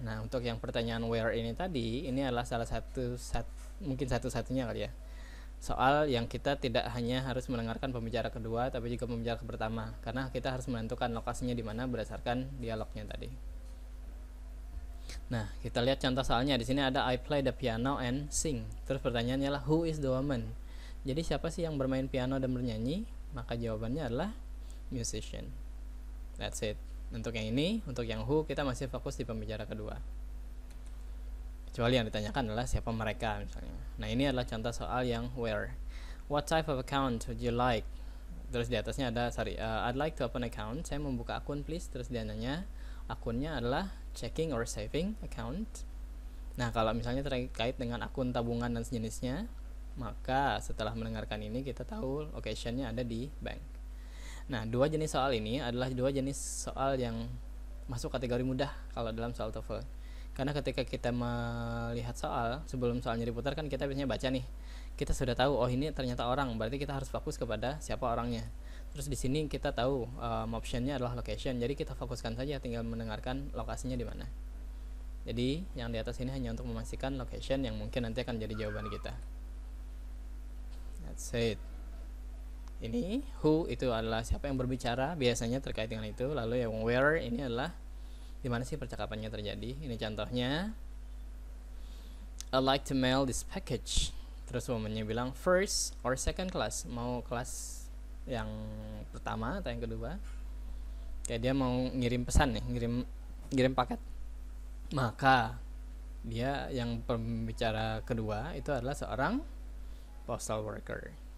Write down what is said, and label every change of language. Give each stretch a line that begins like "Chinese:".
Indonesian: Nah, untuk yang pertanyaan where ini tadi, ini adalah salah satu mungkin satu-satunya kali ya, soal yang kita tidak hanya harus mendengarkan pembicara kedua tapi juga pembicara pertama, karena kita harus menentukan lokasinya di mana berdasarkan dialognya tadi. Nah, kita lihat contoh soalnya. Di sini ada
English: I play the piano and sing.
Indonesian: Terus pertanyaannya adalah
English: who is the woman?
Indonesian: Jadi siapa sih yang bermain piano dan bernyanyi? Maka jawabannya adalah musician.
English: That's it.
Indonesian: Untuk yang ini, untuk yang who kita masih fokus di pembicara kedua. Kecuali yang ditanyakan adalah siapa mereka misalnya. Nah, ini adalah contoh soal yang where.
English: What type of account would you like?
Indonesian: Terus di atasnya ada
English: I'd like to open account.
Indonesian: Saya membuka akun please. Terus dia nanya akunnya adalah
English: checking or saving account.
Indonesian: Nah, kalau misalnya terkait dengan akun tabungan dan sejenisnya, maka setelah mendengarkan ini kita tahu locationnya ada di bank. Nah, dua jenis soal ini adalah dua jenis soal yang masuk kategori mudah kalau dalam soal TOEFL. Karena ketika kita melihat soal, sebelum soalnya diputar kan kita biasanya baca nih. Kita sudah tahu oh ini ternyata orang, berarti kita harus fokus kepada siapa orangnya. Terus di sini kita tahu optionnya adalah location, jadi kita fokuskan saja, tinggal mendengarkan lokasinya di mana. Jadi yang di atas ini hanya untuk memastikan location yang mungkin nanti akan jadi jawaban kita.
English: That's it.
Indonesian: Ini who itu adalah siapa yang berbicara biasanya terkait dengan itu. Lalu yang where ini adalah di mana sih percakapannya terjadi. Ini contohnya,
English: I'd like to mail this package.
Indonesian: Terus womannya bilang
English: first or second class,
Indonesian: mau kelas yang pertama atau yang kedua. Kayak dia mau ngirim pesan nih, ngirim paket. Maka dia yang pembicara kedua itu adalah seorang postal worker.